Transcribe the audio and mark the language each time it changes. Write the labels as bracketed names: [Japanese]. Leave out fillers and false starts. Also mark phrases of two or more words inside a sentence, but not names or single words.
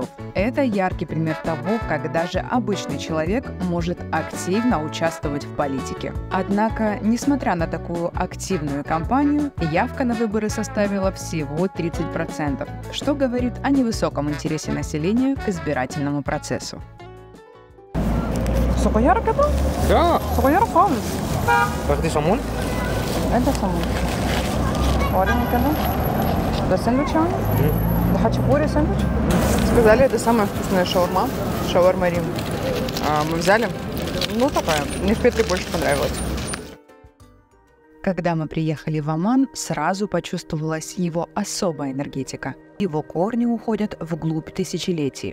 [Russian] Это яркий пример того, как даже обычный человек может активно участвовать в политике. Однако, несмотря на такую активную кампанию, явка на выборы составила всего 30%, что говорит о невысоком интересе населения к избирательному процессу. [Arabic] صغيرة كده؟ لا صغيرة خالص. تاخدي صامون؟ [Russian] Это самое. [Arabic] وريني كده. ده сэндвич, ده хачапури сэндвич. [Russian] Сказали, это самая вкусная шаурма. Шаурма Рим. Мы взяли. Ну, такая. Мне в Петре больше понравилось. Когда мы приехали в Оман, сразу почувствовалась его особая энергетика. Его корни уходят вглубь тысячелетий.